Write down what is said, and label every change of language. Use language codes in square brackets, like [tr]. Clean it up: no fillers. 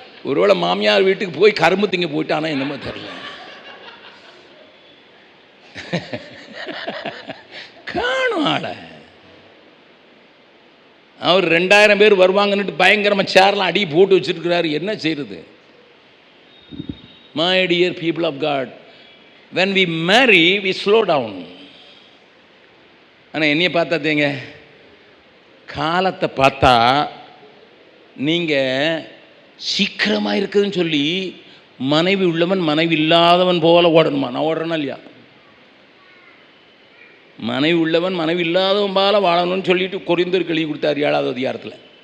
[ta] ஒருவேளை மாமியார் வீட்டுக்கு போய் கரும்பு திங்க போயிட்டானா என்னமோ தெரியல. காணும் ஆள. அவர் 2000 பேர் வருவாங்கன்னுட்டு பயங்கரமாக சேர்லாம் அடி போட்டு வச்சுருக்கிறாரு. என்ன செய்யறது? [en] My dear people of God, when we marry, we slow down. [ta] ஆனால் என்னைய பார்த்தாதேங்க, காலத்தை பார்த்தா நீங்கள் சீக்கிரமாக இருக்குதுன்னு சொல்லி மனைவி உள்ளவன் மனைவி இல்லாதவன் போல ஓடணுமா? நான் ஓடுறேன்னா இல்லையா? மனைவி உள்ளவன் மனைவி இல்லாதவன் போல வாழணும்னு சொல்லிட்டு கொரிந்தர் எழுதி கொடுத்தார் 7வது அதிகாரத்தில்.